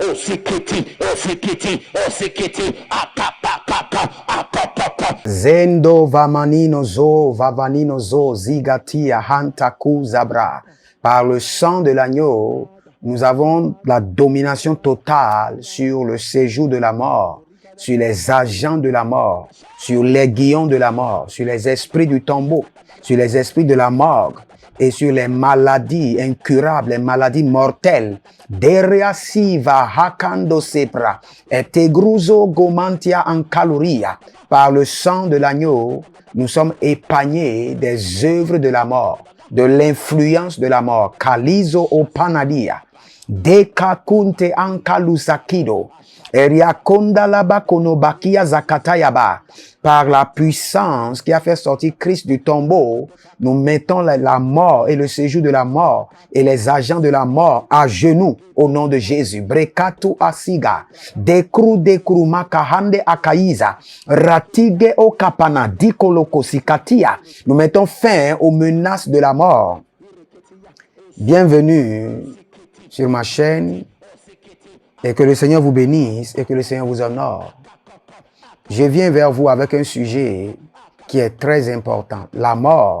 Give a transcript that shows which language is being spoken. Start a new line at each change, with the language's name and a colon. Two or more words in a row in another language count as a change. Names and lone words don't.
French: osikiti, osikiti, osikiti, akapapapa, akapapa. Zendo vamanino zo, vavanino zo, zigatia, hantaku zabra. Par le sang de l'agneau, nous avons la domination totale sur le séjour de la mort, sur les agents de la mort, sur les guillons de la mort, sur les esprits du tombeau, sur les esprits de la morgue et sur les maladies incurables, les maladies mortelles. Dereasiva hakando sepra et tegruzo gomantia en caloria. Par le sang de l'agneau, nous sommes épargnés des œuvres de la mort, de l'influence de la mort. Kalizo o panadia. Dekakunte ankalusakido. Eriakonda laba konobakia zakatayaba. Par la puissance qui a fait sortir Christ du tombeau, nous mettons la mort et le séjour de la mort et les agents de la mort à genoux au nom de Jésus. Brekatu asiga. Dekru makahande akaiza. Ratige o kapana dikoloko sikatia. Nous mettons fin aux menaces de la mort. Bienvenue sur ma chaîne et que le Seigneur vous bénisse et que le Seigneur vous honore. Je viens vers vous avec un sujet qui est très important, la mort.